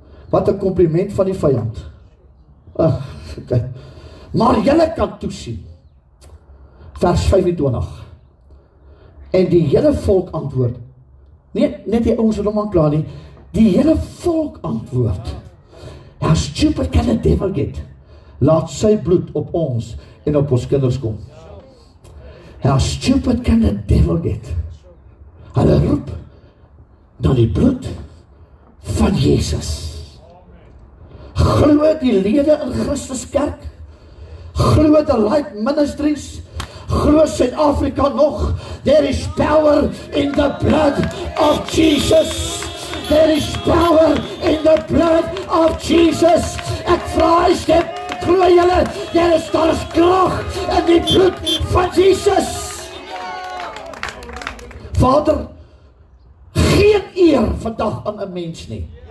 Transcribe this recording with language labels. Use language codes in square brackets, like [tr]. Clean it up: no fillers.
[af] Wat 'n compliment van die vyand. Okay. Maar julle kan toesien. Vers 25. En die hele volk antwoord. Net die ouens wat hom aankla nie. Die hele volk antwoord. [en] How stupid can the devil get? [af] Laat sy bloed op ons en op ons kinders kom. [en] How stupid can the devil get? [af] Hulle roep na die bloed van Jesus. Glo die lede in Christus kerk, glo the Light Ministries, glo Suid-Afrika nog, [en] there is power in the blood of Jesus. There is power in the blood of Jesus. [af] Ek vra is dit, glo julle, daar is krag in die bloed van Jesus. Vader, geen eer vandag aan 'n mens nie.